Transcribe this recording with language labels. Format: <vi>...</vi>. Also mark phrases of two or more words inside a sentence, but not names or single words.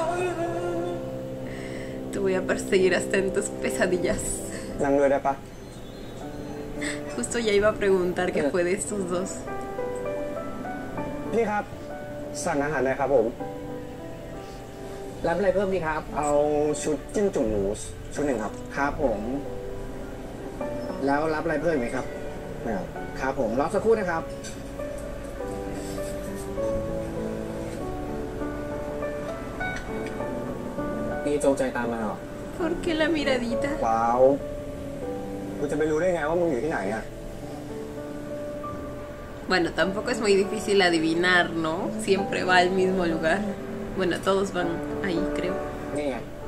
<es>Te voy a perseguir hasta en tus pesadillas. Justo ya iba a preguntar qué fue de estos dos.</es> <th>พี่ครับสั่งอาหารหน่อยครับผม รับอะไรเพิ่มดีครับ เอาชุดจิ้มจุ่มหมูชุดหนึ่งครับ ครับผม แล้วรับอะไรเพิ่มไหมครับไม่ครับครับผมรอสักครู่นะครับนี่จงใจตามมาเหรอ</th> <es>¿Por qué la miradita?</es> <th>ว้าวกูจะไปรู้ได้ไงว่ามึงอยู่ที่ไหนอ่ะ</th> <es>Bueno, tampoco es muy difícil adivinar, ¿no? Siempre va al mismo lugar. Bueno, todos van ahí, creo.</es> <th>นี่ไง</th>